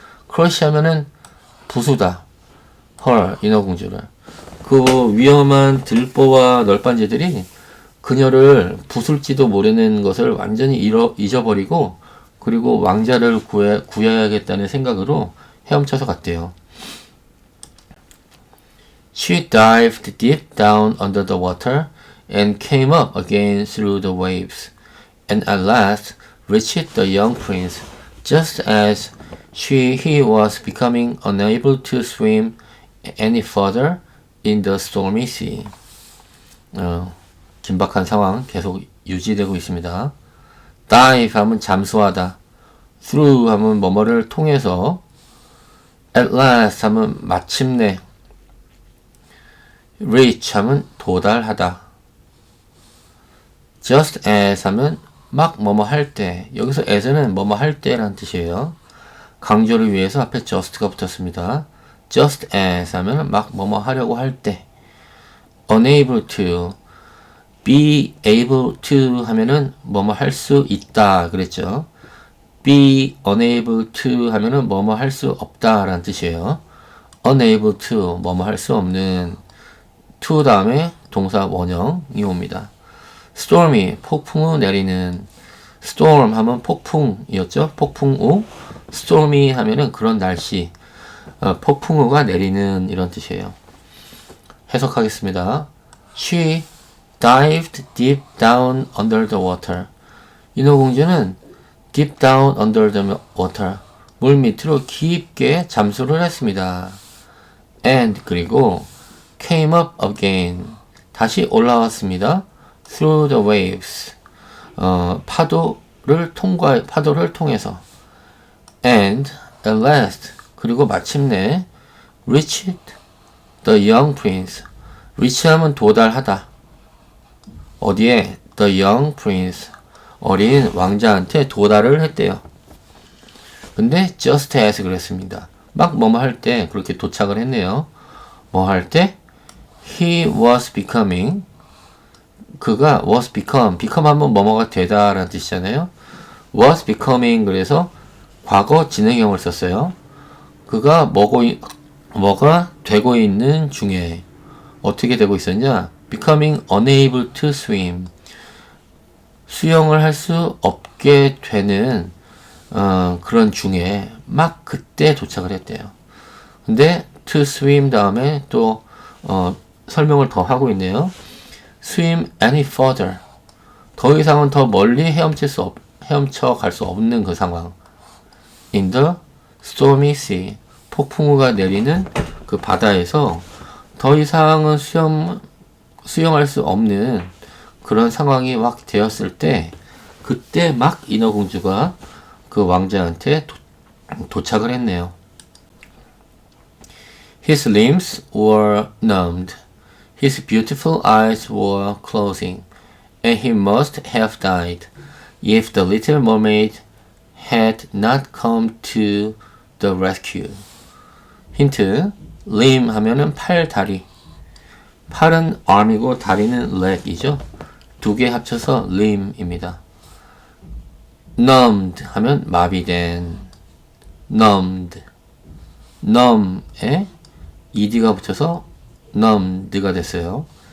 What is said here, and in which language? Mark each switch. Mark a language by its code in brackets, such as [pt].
[ko] crush 하면은 부수다. her 인어공주를 그 위험한 들보와 널빤지들이 그녀를 부술지도 모르는 것을 완전히 잊어버리고 그리고 왕자를 구해야겠다는 생각으로 헤엄쳐서 갔대요. [en] She dived deep down under the water and came up again through the waves, and at last reached the young prince, just as he was becoming unable to swim any further in the stormy sea. [ko] 긴박한 상황 계속 유지되고 있습니다. dive 하면 잠수하다, through 하면 뭐뭐를 통해서, at last 하면 마침내, reach 하면 도달하다, just as 하면 막 뭐뭐 할 때, 여기서 as는 뭐뭐 할 때라는 뜻이에요. 강조를 위해서 앞에 just가 붙었습니다. just as 하면 막 뭐뭐 하려고 할 때, unable to, be able to 하면은 뭐뭐 할 수 있다 그랬죠. be unable to 하면은 뭐뭐 할 수 없다 라는 뜻이에요. unable to 뭐뭐 할 수 없는, to 다음에 동사 원형이 옵니다. stormy 폭풍 후 내리는, storm 하면 폭풍이었죠. 폭풍 후, stormy 하면은 그런 날씨, 폭풍우가 내리는 이런 뜻이에요. 해석하겠습니다. [en] She dived deep down under the water. [ko] 인어공주는 [en] deep down under the water. [ko] 물 밑으로 깊게 잠수를 했습니다. [en] And [ko] 그리고 [en] came up again. [ko] 다시 올라왔습니다. [en] Through the waves. [ko] 파도를 통해서. [en] And at last [ko] 그리고 마침내 [en] reached the young prince. [ko] reach 하면 도달하다. 어디에? [en] the young prince. [ko] 어린 왕자한테 도달을 했대요. 근데 just as 그랬습니다. 막 뭐뭐 할 때 그렇게 도착을 했네요. 뭐 할 때? [en] he was becoming. [ko] 그가 was become 하면 뭐뭐가 되다 라는 뜻이잖아요. was becoming 그래서 과거 진행형을 썼어요. 그가 뭐가 되고 있는 중에 어떻게 되고 있었냐? [en] becoming unable to swim. [ko] 수영을 할 수 없게 되는 그런 중에 막 그때 도착을 했대요. 근데 to swim 다음에 또 설명을 더 하고 있네요. [en] swim any further. [ko] 더 이상은 더 멀리 헤엄쳐 갈 수 없는 그 상황. [en] in the stormy sea. [ko] 폭풍우가 내리는 그 바다에서 더 이상은 수용할 수 없는 그런 상황이 막 되었을 때, 그때 막 인어공주가 그 왕자한테 도착을 했네요. [en] His limbs were numbed. His beautiful eyes were closing. And he must have died if the little mermaid had not come to the rescue. [ko] 힌트. limb 하면은 팔, 다리. 팔은 arm이고 다리는 leg이죠. 두 개 합쳐서 limb입니다. numbed 하면 마비된. numbed. numb에 ed가 붙여서 numbed가 됐어요.